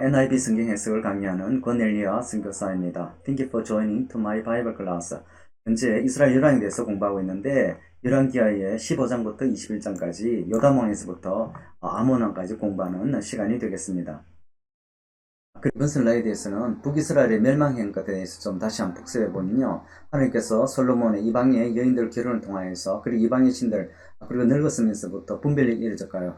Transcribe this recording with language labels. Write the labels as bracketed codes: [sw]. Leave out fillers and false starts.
[ko] NIV 성경 해석을 강의하는 권넬리아 선교사입니다. [en] Thank you for joining to my Bible class. [ko] 현재 이스라엘 열왕에 대해서 공부하고 있는데 열왕기하의 15장부터 21장까지 요담왕에서부터 아몬 왕까지 공부하는 시간이 되겠습니다. 그리고 이번 슬라이드에서는 북이스라엘의 멸망한 것에 대해서 좀 다시 한번 복습해 보면요. 하나님께서 솔로몬의 이방의 여인들 결혼을 통하여서 그리고 이방의 신들 그리고 늙었으면서부터 분별력이 이루어졌까요.